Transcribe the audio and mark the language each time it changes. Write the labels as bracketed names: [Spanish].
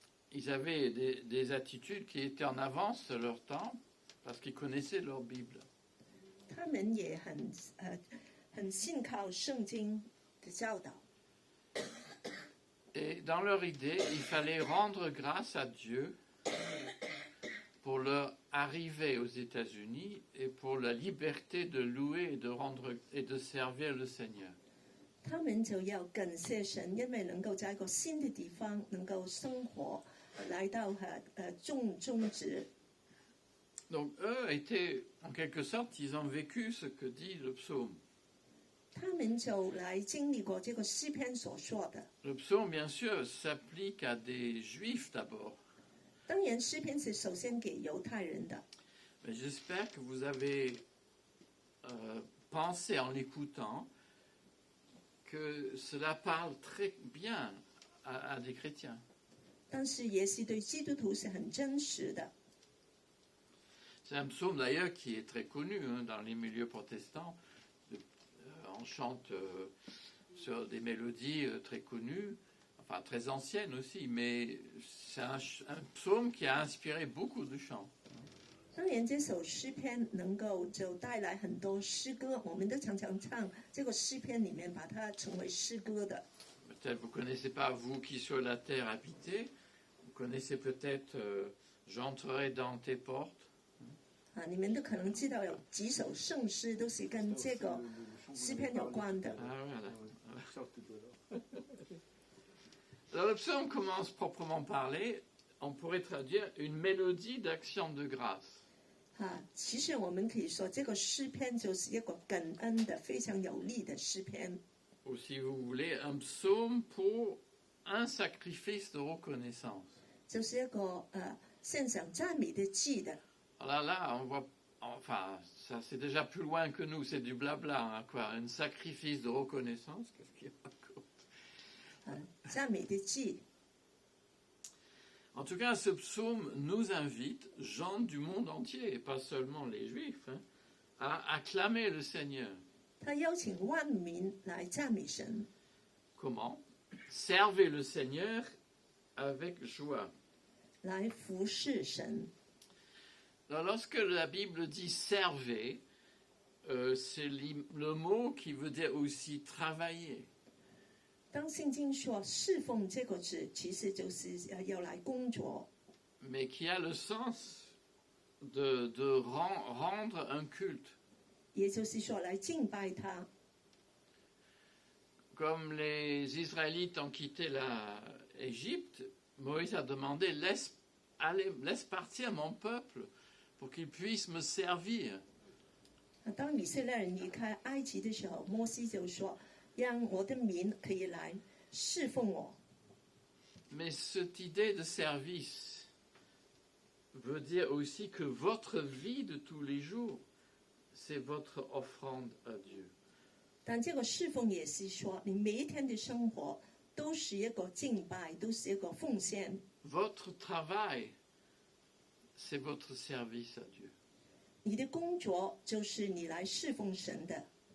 [French] Ils avaient des attitudes qui étaient en avance de leur temps parce qu'ils connaissaient leur Bible. [Chinese] 他们也很信靠圣经的教导。 [French] Et dans leur idée, il fallait rendre grâce à Dieu pour leur arrivée aux États-Unis et pour la liberté de louer et de servir le Seigneur. [Chinese] 他们就要感谢神，因为能够在一个新的地方能够生活，来到种植。 [French] Donc eux étaient, en quelque sorte, ils ont vécu ce que dit le psaume. [Chinese] 他们就来经历过这个诗篇所说的。 [French] Le psaume, bien sûr, s'applique à des juifs d'abord. [Chinese] 当然，诗篇是首先给犹太人的。 [French] Mais j'espère que vous avez pensé en l'écoutant que cela parle très bien à des chrétiens. [Chinese] 但是也是对基督徒是很真实的。 [French] C'est un psaume d'ailleurs qui est très connu dans les milieux protestants. On chante sur des mélodies très connues, enfin très anciennes aussi, mais c'est un psaume qui a inspiré beaucoup de chants. [Chinese] 当然，这首诗篇能够就带来很多诗歌，我们都常常唱这个诗篇里面，把它成为诗歌的。 [French] Peut-être vous ne connaissez pas, vous qui sur la terre habitez, vous connaissez peut-être J'entrerai dans tes portes. [Chinese] 你们都可能知道有几首圣诗都是跟这个诗篇有关的。 [French] Ah, voilà. Alors le psaume commence proprement parlé, on pourrait traduire une mélodie d'action de grâce. [Chinese] 其实我们可以说，这个诗篇就是一个感恩的、非常有力的诗篇。 [French] ou si vous voulez, un psaume pour un sacrifice de reconnaissance. [Chinese] 就是一个献上赞美的祭的。 [French] Alors là, on voit, enfin, ça c'est déjà plus loin que nous, c'est du blabla, hein, quoi. Un sacrifice de reconnaissance, qu'est-ce qu'il y a encore? [Chinese] 赞美的祭。 [French] En tout cas, ce psaume nous invite, gens du monde entier, et pas seulement les Juifs, hein, à acclamer le Seigneur. [Chinese] 他邀请万民来赞美神。 [French] Comment? Servez le Seigneur avec joie. [Chinese] 来服侍神。 [French] Alors, lorsque la Bible dit servez, c'est le mot qui veut dire aussi travailler. [Chinese] 当圣经说侍奉这个字，其实就是要来工作， [French] Mais qui a le sens de rendre un culte. [Chinese] 也就是说来敬拜他。 [French] Comme les Israélites ont quitté l'Égypte, Moïse a demandé laisse partir mon peuple pour qu'il puisse me servir. [Chinese] 当以色列人离开埃及的时候，摩西就说：“让我的民可以来侍奉我。” [French] Mais cette idée de service veut dire aussi que votre vie de tous les jours, c'est votre offrande à Dieu. [Chinese] 但这个侍奉也是说，你每一天的生活都是一个敬拜，都是一个奉献。 [French] Votre travail, c'est votre service à Dieu. [Chinese] 你的工作就是你来侍奉神的。